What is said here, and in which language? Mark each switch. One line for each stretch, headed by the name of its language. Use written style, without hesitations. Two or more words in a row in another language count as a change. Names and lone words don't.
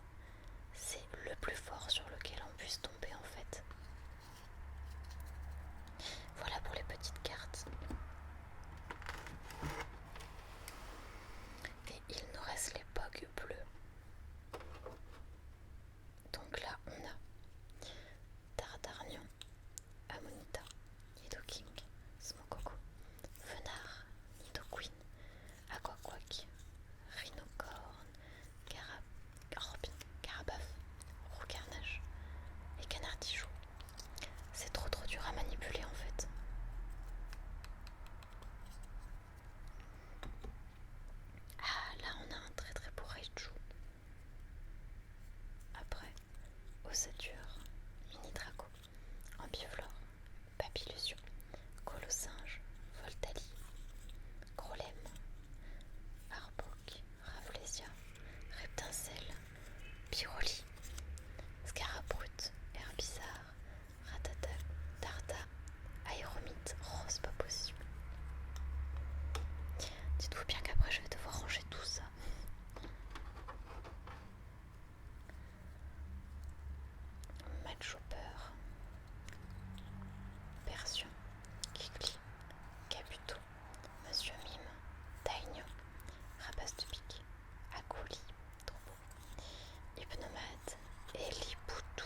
French: C'est le plus fort sur lequel on puisse tomber en fait. Voilà pour les petites cartes. Et il nous reste les pogs bleus. Donc là on a Dardarnian, Amonita, Nidoking, Smogoku, Fenard, Nidoqueen, Aquaquack, Rhinocorn, Carabaf, Roucarnage et Canardichou. C'est trop dur à manipuler en fait. Ah là on a un très beau Raichu. Après, Ossature, Mini Draco, Ambiflore, Papillusion, Colossinge, Voltali, Grolem, Arbok, Ravlesia, Reptincelle, Pyroli, Scarabrute, Herbizarre, Ratata, Darda, Aéromite. Oh, c'est pas possible. Dites-vous bien qu'après je vais devoir ranger tout ça. Chopper, Persion, Kikli, Kabuto, Monsieur Mime, Daigno, Rapace de pique, Akoli, trop beau, Hypnomade et Lipoutou.